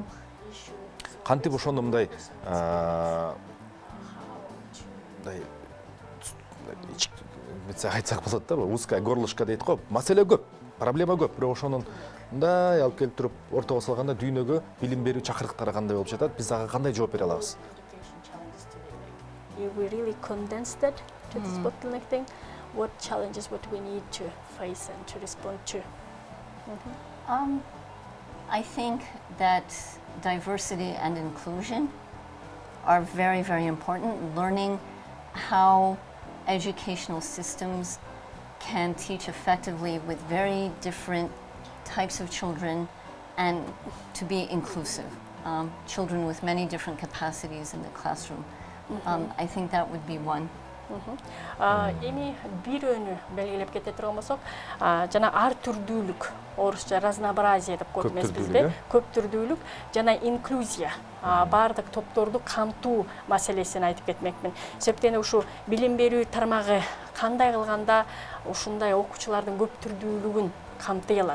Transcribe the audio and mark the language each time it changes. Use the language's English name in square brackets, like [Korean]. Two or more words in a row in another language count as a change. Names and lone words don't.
[Kyrgyz] Кантип ошону мындай айтсак болот да, [Russian] узкая горлышко [Kyrgyz] дейт го. Маселе көп, проблема көп, бирок ошонун мындай алып келип туруп ортого салганда дүйнөгө билим берүү чакырыктары кандай болуп жатат, биз ага кандай жооп бере алабыз? [English] We really condensed it to this bottleneck thing. What challenges would we need to face and to respond to? I think that diversity and inclusion are very, very important. Learning how educational systems can teach effectively with very different types of children and to be inclusive. Children with many different capacities in the classroom. I think that would be one. [Kyrgyz] Эми бир өнү белгилеп кете турган болсок, жана ар түрдүүлүк, орусча разнообразие деп коет эмеспизби? Көп түрдүүлүк жана инклюзия, баардык топторду камтуу маселесин айтып кетмекмин. Себептен ушу билим берүү тармагы кандай кылганда ушундай окуучулардын көп түрдүүлүгүн камтый алат.